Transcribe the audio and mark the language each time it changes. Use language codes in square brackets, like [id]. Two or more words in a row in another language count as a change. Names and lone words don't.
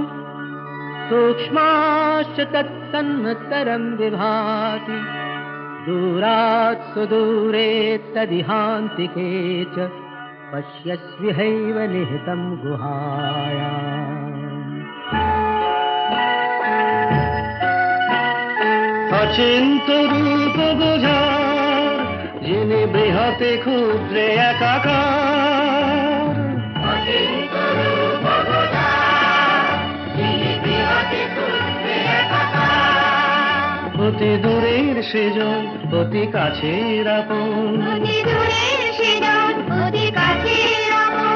[sa] सूक्ष्माश्च तत्सन्मतरं विभाति, दूरात् सुदूरे तदिहान्तिके च पश्यस्विहैव निहितं गुहायाम्। [bn] অচিন্ত্য রূপ বুঝার যিনি বৃহতে ক্ষুদ্রে একাকার, অচিন্ত্য রূপ বুঝার যিনি বৃহতে ক্ষুদ্রে একাকার, অতি দূরের সেজন অতি কাছের আপন, অতি দূরের সেজন অতি কাছের আপন।